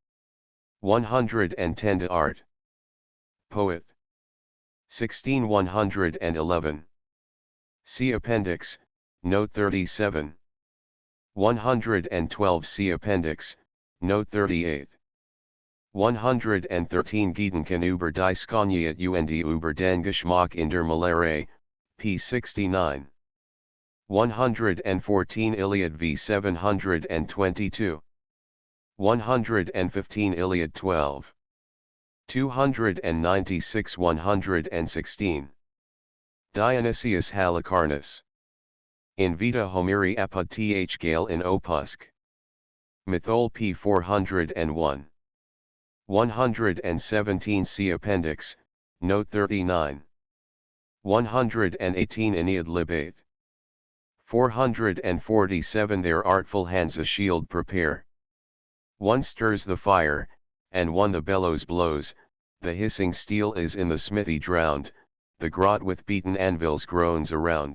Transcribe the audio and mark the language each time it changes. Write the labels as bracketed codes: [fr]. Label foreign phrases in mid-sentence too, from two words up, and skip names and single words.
[en] 110 De Art. Poet. 16111. See Appendix, Note 37. 112 see Appendix, Note 38. 113 Gedanken über die Skoniat und über den Geschmack in der Malere, p. 69. 114 Iliad v 722. 115 Iliad 12. 296 116. Dionysius Halicarnus. [la] In Vita Homeri apud th Gale in Opusc. [en] Mythol p. 401. 117 see Appendix, Note 39. 118 Aeneid lib 8. 447 Their artful hands a shield prepare. One stirs the fire, and one the bellows blows, the hissing steel is in the smithy drowned, the grot with beaten anvils groans around.